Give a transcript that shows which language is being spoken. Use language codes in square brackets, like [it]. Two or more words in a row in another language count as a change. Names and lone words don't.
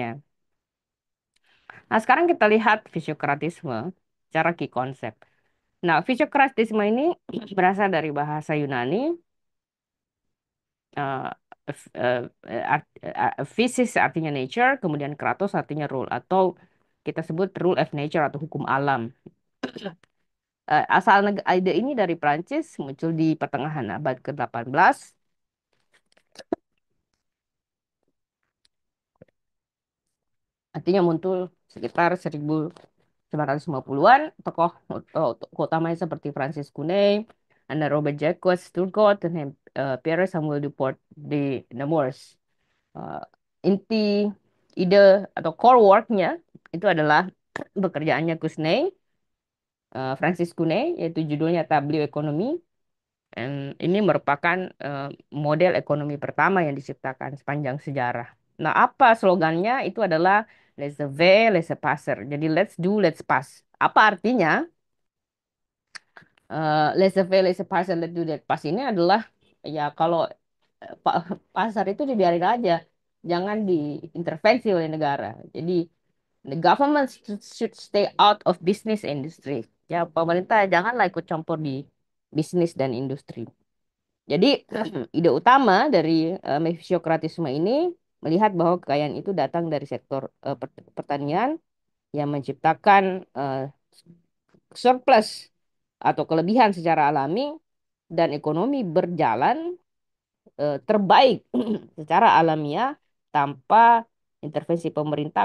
[id] Nah, sekarang kita lihat fisiokratisme secara key konsep. Nah, fisiokratisme ini berasal dari bahasa Yunani, eh, physis artinya nature, kemudian kratos artinya rule, atau kita sebut [en] rule of nature [id] atau hukum alam. Asal ide ini dari Prancis, muncul di pertengahan abad ke-18. Artinya muncul sekitar 1950-an. Tokoh utamanya seperti Francis Cuney, ada Robert Jacques Turgot, dan Pierre Samuel Duport de Nemours. Eh, Inti ide atau [en] core work- [id] nya itu adalah pekerjaannya Cuney, Francis Cuney, yaitu judulnya Tableau Ekonomi. Dan ini merupakan model ekonomi pertama yang diciptakan sepanjang sejarah. Nah, apa slogannya? Itu adalah [fr] laissez-faire, laissez-passer. [en] Jadi let's do, let's pass. [id] Apa artinya? [fr] Laissez-faire, laissez-passer, [en] let's do, let's pass [id] ini adalah, ya, kalau pasar itu dibiarin aja, jangan diintervensi oleh negara. [en] Jadi the government should stay out of business industry. [id] Ya, pemerintah janganlah ikut campur di bisnis dan industri. Jadi ide utama dari fisiokratisme ini melihat bahwa kekayaan itu datang dari sektor pertanian yang menciptakan surplus atau kelebihan secara alami dan ekonomi berjalan terbaik secara alamiah tanpa intervensi pemerintah.